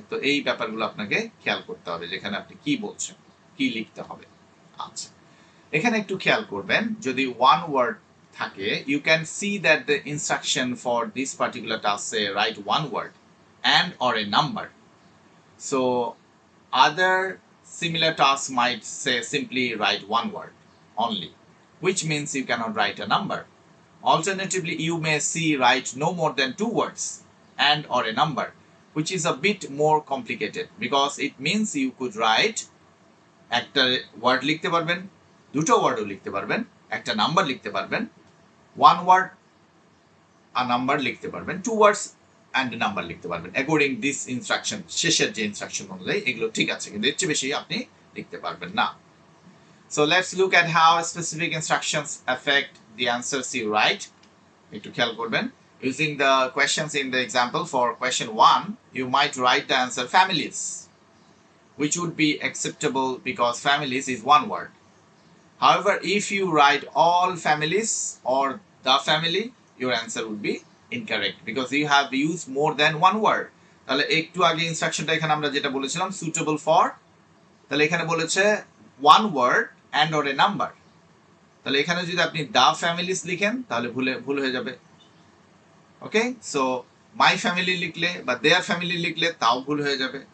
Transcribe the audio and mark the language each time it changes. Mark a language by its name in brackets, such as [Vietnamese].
[Bangla] তো এই ব্যাপারগুলো আপনাকে খেয়াল করতে হবে যেখানে আপনি কি বলছেন, কি লিখতে হবে। আচ্ছা, এখানে একটু খেয়াল করবেন, যদি ওয়ান ওয়ার্ড থাকে, [English] You can see that the instruction for this particular task say write one word and or a number. So other similar tasks might say simply write one word only, which means you cannot write a number. Alternatively, you may see write no more than two words and or a number, which is a bit more complicated because it means you could write [Bangla] একটা word লিখতে পারবেন, দুটো ওয়ার্ডও লিখতে পারবেন, একটা number লিখতে পারবেন, one word আর number লিখতে পারবেন, টু ওয়ার্ডস অ্যান্ড নাম্বার লিখতে পারবেন অ্যাকর্ডিং দিস ইনস্ট্রাকশন। শেষের যে ইনস্ট্রাকশন অনুযায়ী এগুলো ঠিক আছে, কিন্তু এর চেয়ে বেশি আপনি লিখতে পারবেন না। [English] So let's look at how specific instructions affect the answers you write. [Bangla] একটু খেয়াল করবেন, [English] using the questions in the example for question 1, you might write the answer families, which would be acceptable because families is one word. However, if you write all families or the family, your answer would be incorrect because you have used more than one word. [Bangla] তাহলে একটু আগে ইনস্ট্রাকশনটা এখানে আমরা যেটা বলেছিলাম suitable for, তাহলে এখানে বলেছে one word and or a number. তাহলে এখানে যদি আপনি দা ফ্যামিলিস লিখেন তাহলে ভুল হয়ে যাবে। ওকে, সো মাই ফ্যামিলি লিখলে বা দেয়ার ফ্যামিলি লিখলে তাও ভুল হয়ে যাবে।